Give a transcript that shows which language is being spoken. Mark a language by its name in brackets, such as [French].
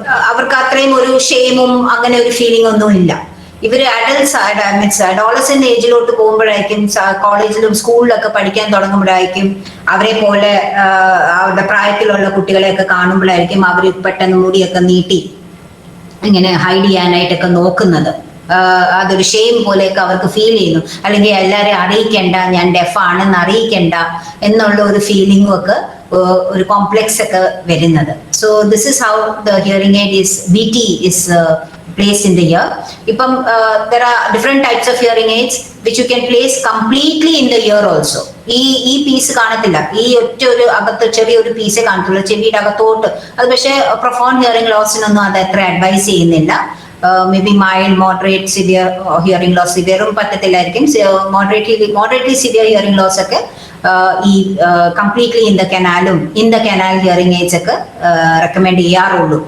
[Malayalam] അവർക്ക് അത്രയും ഒരു ഷെയിമും അങ്ങനെ ഒരു ഫീലിംഗ് ഒന്നും ഇല്ല. ഇവര് അഡോളസെന്റ് ഏജിലോട്ട് പോകുമ്പോഴായിരിക്കും, കോളേജിലും സ്കൂളിലൊക്കെ പഠിക്കാൻ തുടങ്ങുമ്പോഴായിരിക്കും, അവരെ പോലെ അവരുടെ പ്രായത്തിലുള്ള കുട്ടികളെയൊക്കെ കാണുമ്പോഴായിരിക്കും അവർ പെട്ടെന്ന് മുടിയൊക്കെ നീട്ടി ഇങ്ങനെ ഹൈഡ് ചെയ്യാനായിട്ടൊക്കെ നോക്കുന്നത്. അതൊരു ഷെയിം പോലെയൊക്കെ അവർക്ക് ഫീൽ ചെയ്യുന്നു. അല്ലെങ്കിൽ എല്ലാവരെയും അറിയിക്കണ്ട, ഞാൻ ഡെഫ് ആണെന്ന് അറിയിക്കണ്ട എന്നുള്ള ഒരു ഫീലിംഗും ഒക്കെ ഒരു കോംപ്ലെക്സ് ഒക്കെ വരുന്നത്. [English] So this is how the hearing aid is BT is placed in the ear. Ipam there are different types of hearing aids which you can place completely in the ear also. [Malayalam] ഈ piece കാണത്തില്ല, ഈ ഒറ്റ ഒരു അകത്ത് ചെറിയൊരു പീസേ കാണത്തുള്ളൂ ചെവിയുടെ അകത്തോട്ട്. അത് പക്ഷേ പ്രൊഫോണ്ട് ഹിയറിംഗ് ലോസിനൊന്നും അത് അത്ര അഡ്വൈസ് ചെയ്യുന്നില്ല. May be mild, moderate, severe hearing loss, സിവിയറും പറ്റത്തില്ലായിരിക്കും. Moderately severe hearing loss ഒക്കെ ഈ completely in the canal hearing AIDS ഒക്കെ റെക്കമെൻഡ് ചെയ്യാറുള്ളൂ.